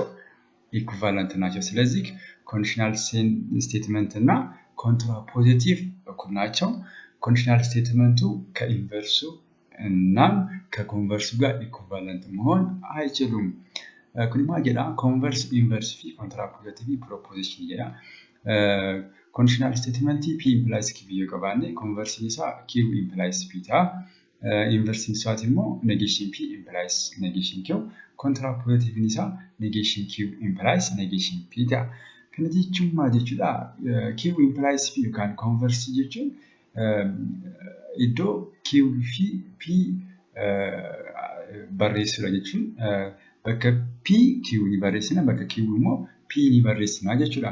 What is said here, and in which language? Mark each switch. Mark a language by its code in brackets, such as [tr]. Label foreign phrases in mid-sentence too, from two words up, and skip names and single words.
[am] ኢኩቫለንት ናቸው። ስለዚህ [en] conditional statement [am] እና ኮንትራፖዚቲቭ እኩል ናቸው። [en] conditional statement [am] ከኢንቨርሱ እና ከኮንቨርሱ ጋር ኢኩቫለንት መሆን አይችሉም። [om] Kunima jedha [en] converse inverse [om] ፊ [en] contrapositive proposition [om] ጀዳ [en] conditional statement P implies Q [om] yokabane converse isa [en] Q implies P [om] ta inverse isa immo [en] negation P implies negation Q [om] contrapositive isa [en] negation Q implies negation P [om] ta kana jechuma jechuudha. [en] Q implies P [om] yokan converse jechuun iddoo Q fi P barreessudha jechuun bakka P Q ni barreessina bakka Q immoo P ni barreessina jechuudha.